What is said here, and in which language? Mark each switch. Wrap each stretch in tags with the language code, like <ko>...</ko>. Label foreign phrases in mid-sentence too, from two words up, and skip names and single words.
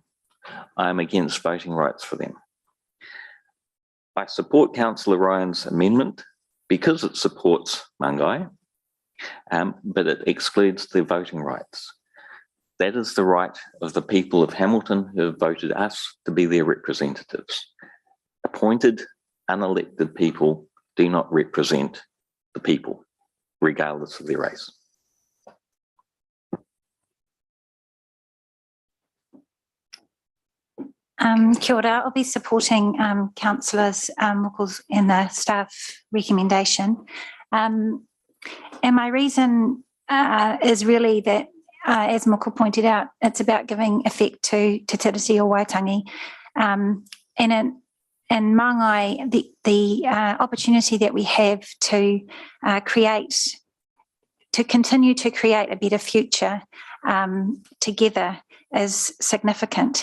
<en>I am against voting rights for them. I support Councillor Ryan's amendment because it supports Mangai, but it excludes their voting rights. That is the right of the people of Hamilton who have voted us to be their representatives. Appointed, unelected people do not represent the people, regardless of their race.</en> <mi>Kia ora,</mi> <en>I'll be supporting Councillors Muckles in the staff recommendation. And my reason is really that, as Muckle pointed out, it's about giving effect to Te Tiriti o Waitangi. And Mangai, the opportunity that we have to continue to create a better future together is significant.</en>